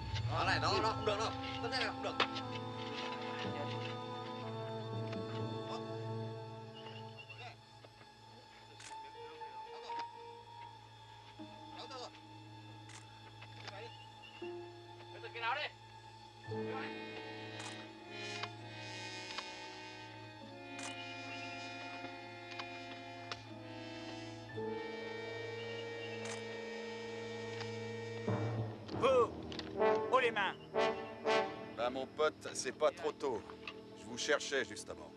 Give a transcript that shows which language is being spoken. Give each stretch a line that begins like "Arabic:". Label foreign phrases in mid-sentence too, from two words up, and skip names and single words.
Vietnamese: này, đó, không được đâu. Cái này không được. Cái nào đi?
French: Haut les mains. Ben, mon pote, c'est pas trop tôt. Je vous cherchais, justement.